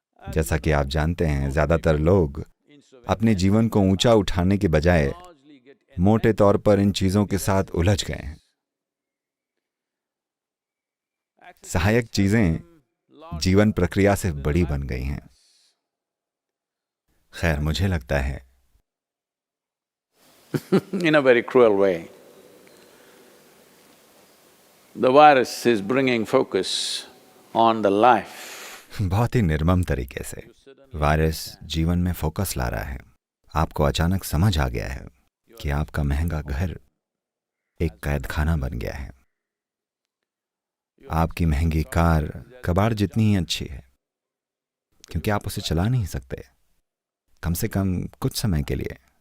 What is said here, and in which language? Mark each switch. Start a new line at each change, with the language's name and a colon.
Hindi: जैसा कि आप जानते हैं, ज्यादातर लोग अपने जीवन को ऊंचा उठाने के बजाय मोटे तौर पर इन चीजों के साथ उलझ गए हैं। सहायक चीजें जीवन प्रक्रिया से बड़ी बन गई हैं। खैर, मुझे लगता है
English: in a very cruel way, the virus is bringing focus on the life.
Hindi: बहुत ही निर्मम तरीके से वायरस जीवन में फोकस ला रहा है। आपको अचानक समझ आ गया है कि आपका महंगा घर एक कैद खाना बन गया है। आपकी महंगी कार कबाड़ जितनी ही अच्छी है, क्योंकि आप उसे चला नहीं सकते, कम से कम कुछ समय के लिए।